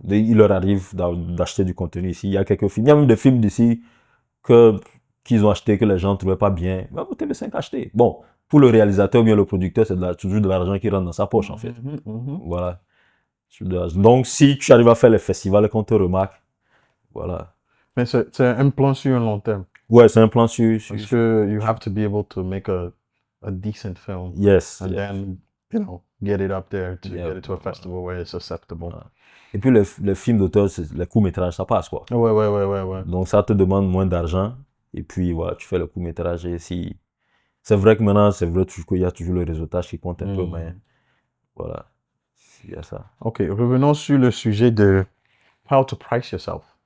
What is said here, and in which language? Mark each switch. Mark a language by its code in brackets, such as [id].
[fr] Il leur arrive d'acheter du contenu ici. Il y a quelques films. Il y a même des films d'ici qu'ils ont acheté, que les gens ne trouvaient pas bien. Mais vous TV5 acheté. Bon, pour le réalisateur ou bien le producteur, c'est toujours de l'argent qui rentre dans sa poche, en fait. Voilà. Donc, si tu arrives à faire les festivals et qu'on te remarque, voilà. Mais c'est un plan sur un long terme. Ouais, c'est un plan sur... Parce que [en] you have to be able to make a decent film. Yes. And then, you know, get it up there to Yeah. get it to a festival where it's acceptable. [fr] Voilà. Et puis, les films d'auteur, les courts-métrages, ça passe, quoi. Ouais. Donc, ça te demande moins d'argent. Et puis, voilà, tu fais le court-métrage. Et si... C'est vrai que maintenant, c'est vrai qu'il y a toujours le réseautage qui compte un peu, mais voilà. Il y a ça. Ok, revenons sur le sujet de [en] how to price yourself.